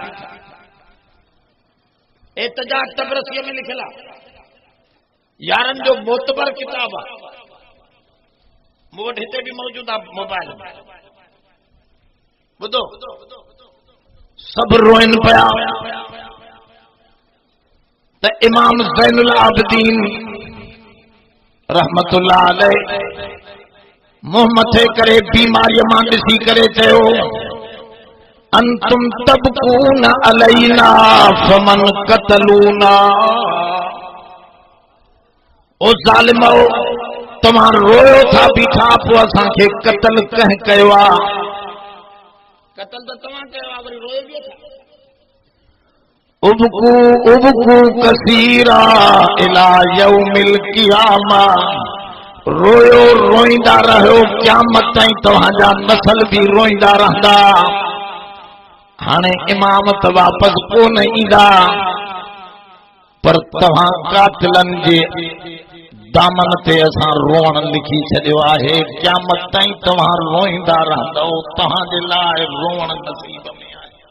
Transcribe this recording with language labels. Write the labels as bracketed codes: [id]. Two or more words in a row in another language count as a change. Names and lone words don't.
[sd] एहतजाज तबरसीअ में लिखियल आहे यारनि जो मोतबर किताब आहे मूं वटि हिते बि मौजूद आहे मोबाइल में ॿुधो सभु रोइनि पिया त इमाम ज़ैनुल आबिदीन [ar] رحمة الله عليه [sd] मुंह मथे करे बीमारीअ मां ॾिसी करे चयो [ar] أنتم تبكون علينا فمن قتلنا [sd] ओ ज़ालिमो तव्हां रोयो था बीठा पोइ असांखे क़तल कंहिं कयो आहे क़तल त तव्हां कयो आहे वरी रोयो बि था [ar] ابكوا ابكوا كثيرا إلى يوم القيامة [sd] रोयो रोईंदा रहियो क़यामत ताईं तव्हांजा नस्ल बि रोईंदा रहंदा हाणे इमाम त वापसि कोन ईंदा पर तव्हां कातिलनि जे दामन ते असां रोअण लिखी छॾियो आहे क़यामत ताईं तव्हां रोईंदा रहंदव तव्हांजे लाइ रोअण नसीब में आहे